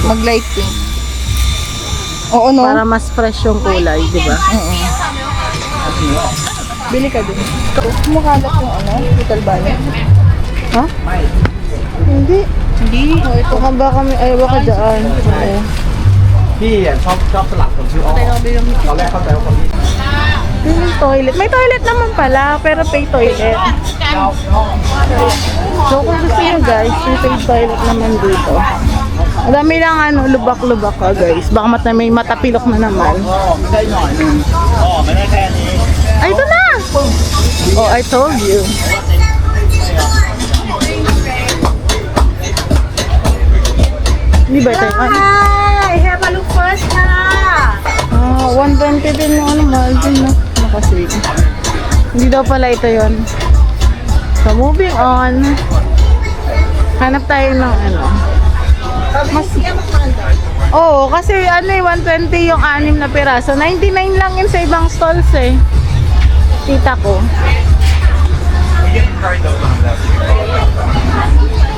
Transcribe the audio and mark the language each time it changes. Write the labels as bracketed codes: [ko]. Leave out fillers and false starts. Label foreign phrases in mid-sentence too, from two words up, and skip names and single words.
[tl] Mag- [en] light pink. [tl] Oo, no? Para mas fresh yung kulay, di ba? Bili ka din. Kumakalat yung ano, [en] little bunny. [tl] Ha? Hindi. Hindi. Ito ka ba kami, ay baka daan. Oo. [th] พี่ชอบสลับคนชื่ออ้อตอนแรกเข้าใจว่าคนนี้ [tl] Yung toilet. May toilet naman pala, pero [en] pay toilet. [tl] So kung gusto nyo guys, yung [en] pay toilet [tl] naman dito. Madami lang ano, lubak-lubak ka guys. Baka may matapilok na naman. [th] ได้หน่อยนึงอ๋อไม่ได้แค่นี้ [tl] Ay, ito na! [en] Oh, I told you. [tl] Hindi ba ito yung ano? [en] Hi! Have a look first na! [tl] 120 din yung ano, mahal din no? Nakasave. Hindi daw pala ito yon. [en] So, moving on. [tl] Hanap tayo ng ano. Oo, kasi ano eh, 120 yung 6 na piraso. 99 lang yun sa ibang stalls eh. Tita ko.